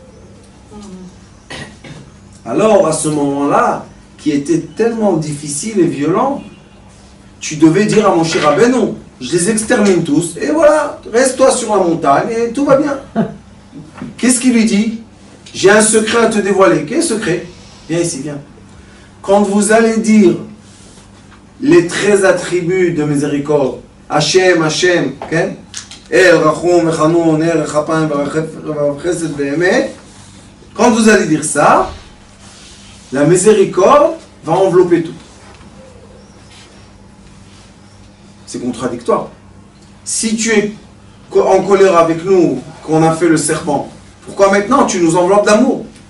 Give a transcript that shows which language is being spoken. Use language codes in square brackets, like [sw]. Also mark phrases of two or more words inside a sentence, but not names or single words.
[fr] Alors, à ce moment-là, qui était tellement difficile et violent, tu devais dire à Moshe Rabbeinu, je les extermine tous, et voilà, reste-toi sur la montagne et tout va bien. Qu'est-ce qu'il lui dit? J'ai un secret à te dévoiler. Quel secret? Viens ici, viens. Quand vous allez dire les 13 attributs de miséricorde, Hachem, Hachem, okay? [he] אל, רחום, וחנון, אל, ארך אפים, חסד, ואמת, [fr] quand vous allez dire ça, la miséricorde va envelopper tout. C'est contradictoire. Si tu es en colère avec nous, qu'on a fait le serpent, pourquoi maintenant tu nous enveloppes d'amour?